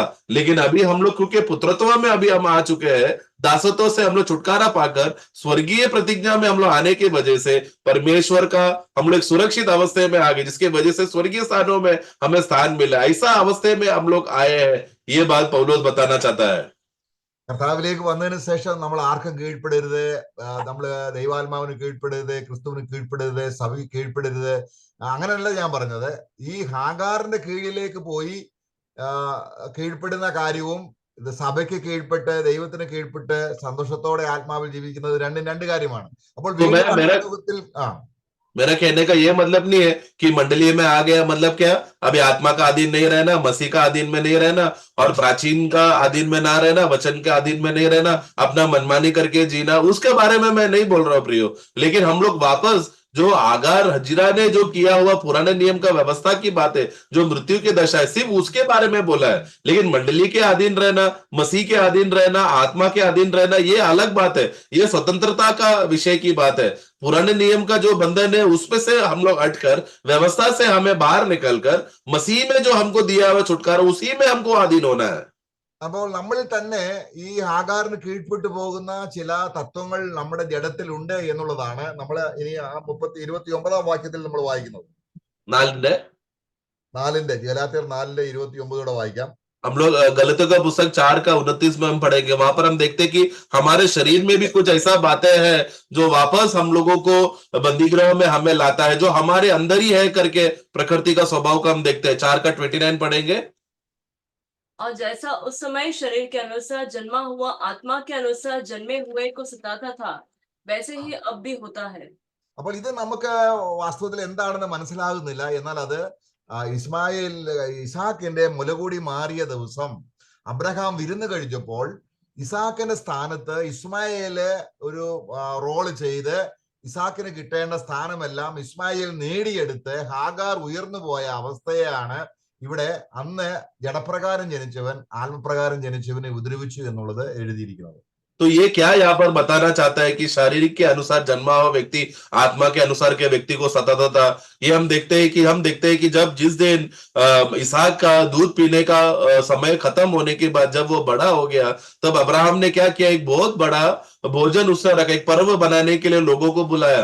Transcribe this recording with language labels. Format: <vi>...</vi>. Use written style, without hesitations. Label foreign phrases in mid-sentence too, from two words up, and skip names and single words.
<hi>लेकिन अभी हम लोग क्योंकि पुत्रत्व में अभी हम आ चुके हैं, दासत्व से हम लोग छुटकारा पाकर स्वर्गीय प्रतिज्ञा में हम लोग आने की वजह से परमेश्वर का हम लोग सुरक्षित अवस्था में आ गए, जिसके वजह से स्वर्गीय स्थानों में हमें स्थान मिला। ऐसा अवस्था में हम लोग आए हैं, ये बात पौलुस बताना चाहता है।</hi> <ml>കർത്താവിലേക്ക് വന്നതിന് ശേഷം നമ്മൾ ആർക്കും കീഴ്പ്പെടരുത്, നമ്മൾ ദൈവാത്മാവിന് കീഴ്പ്പെടരുത്, ക്രിസ്തുവിന് കീഴ്പ്പെടരുത്, സഭയ്ക്ക് കീഴ്പ്പെടരുത്, അങ്ങനെയല്ല ഞാൻ പറഞ്ഞത്. ഈ ഹാഗാറിന്റെ കീഴിലേക്ക് പോയി കീഴ്പ്പെടുന്ന കാര്യവും ഇത് സഭയ്ക്ക് കീഴ്പ്പെട്ട് ദൈവത്തിന് കീഴ്പ്പെട്ട് സന്തോഷത്തോടെ ആത്മാവിൽ ജീവിക്കുന്നത് രണ്ടും രണ്ട് കാര്യമാണ്. അപ്പോൾ വീണ്ടും അന്തർമുഖത്തിൽ</ml> <hi>मेरा कहने का ये मतलब नहीं है कि मंडली में आ गया मतलब क्या अभी आत्मा का अधीन नहीं रहना, मसीह का अधीन में नहीं रहना और प्राचीन का अधीन में ना रहना, वचन के अधीन में नहीं रहना, अपना मनमानी करके जीना, उसके बारे में मैं नहीं बोल रहा हूं प्रियो। लेकिन हम लोग वापस जो आगार हजरा ने जो किया हुआ पुराने नियम का व्यवस्था की बात है, जो मृत्यु की दशा है, सिर्फ उसके बारे में बोला है। लेकिन मंडली के अधीन रहना, मसीह के अधीन रहना, आत्मा के अधीन रहना, ये अलग बात है, ये स्वतंत्रता का विषय की बात है। पुराने नियम का जो बंधन है उसमें से हम लोग हटकर, व्यवस्था से हमें बाहर निकलकर मसीह में जो हमको दिया हुआ छुटकारा, उसी में हमको अधीन होना है।</hi> <ml>അപ്പോൾ നമ്മളിൽ തന്നെ ഈ ഹാഗാറിന് കീഴ്പ്പെട്ടു പോകുന്ന ചില തത്വങ്ങൾ നമ്മുടെ ജഡത്തിൽ ഉണ്ട് എന്നുള്ളതാണ് നമ്മൾ ഇനി ആ 29 വാക്യത്തിൽ നമ്മൾ വായിക്കുന്നത്. 4 ഗലാത്യർ 4:29 വായിക്കാം.</ml> <hi>हम लोग गलतियों का पुस्तक 4 का 29 में हम पढ़ेंगे। वहां पर हम देखते हैं कि हमारे शरीर में भी कुछ ऐसा बातें हैं जो वापस हम लोगों को बंदीगृह में हमें लाता है, जो हमारे अंदर ही है करके प्रकृति का स्वभाव का हम देखते हैं। 4 का 29 पढ़ेंगे। और जैसा उस समय शरीर के अनुसार जन्मा हुआ आत्मा के अनुसार जन्मे हुए को सताता था, वैसे ही अब भी होता है.</hi> <ml>അപ്പോൾ ഇത് നമുക്ക് വാസ്തവത്തിൽ എന്താണെന്ന് മനസ്സിലാകുന്നില്ല. എന്നാൽ അത് ഇസാക്കിന്റെ മുലകൂടി മാറിയ ദിവസം അബ്രഹാം വിരുന്ന് കഴിച്ചപ്പോൾ ഇസാക്കിന്റെ സ്ഥാനത്ത് ഇസ്മായേല് ഒരു റോള് ചെയ്ത് ഇസാക്കിന് കിട്ടേണ്ട സ്ഥാനമെല്ലാം ഇസ്മായേൽ നേടിയെടുത്ത് ഹാഗാർ ഉയർന്നു പോയ അവസ്ഥയാണ് ഇവിടെ അന്ന് ജഡപ്രകാരം ജനിച്ചവൻ ആത്മപ്രകാരം ജനിച്ചവനെ ഉപദ്രവിച്ചു എന്നുള്ളത് എഴുതിയിരിക്കുന്നത്.</ml> <hi>तो ये क्या यहाँ पर बताना चाहता है कि शारीरिक के अनुसार जन्मा हुआ व्यक्ति आत्मा के अनुसार के व्यक्ति को सताता था। ये हम देखते हैं कि जब जिस दिन इसहाक का दूध पीने का समय खत्म होने के बाद जब वो बड़ा हो गया, तब अब्राहम ने क्या किया, एक बहुत बड़ा भोजन उसने रखा, एक पर्व बनाने के लिए लोगों को बुलाया।</hi>